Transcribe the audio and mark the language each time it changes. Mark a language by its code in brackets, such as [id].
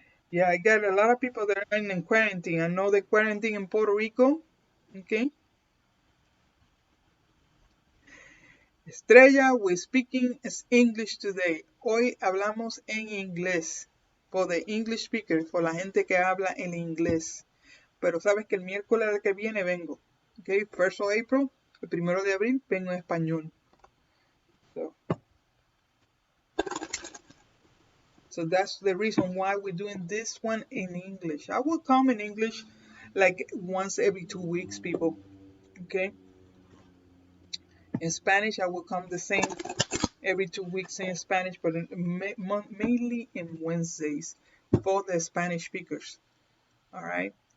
[en] Yeah, I got a lot of people that are in quarantine. I know the quarantine in Puerto Rico. Okay. Estrella, we're speaking English today. [es] Hoy hablamos en inglés. [en] For the English speaker, for [es] la gente que habla en inglés. Pero sabes que el miércoles que viene vengo. Okay, [en] 1st of April, [es] el 1 de abril, vengo en español. [en] So that's the reason why we're doing this one in English. I will come in English like once every 2 weeks, people. Okay. In Spanish, I will come the same every 2 weeks in Spanish, but mainly in Wednesdays for the Spanish speakers. All right.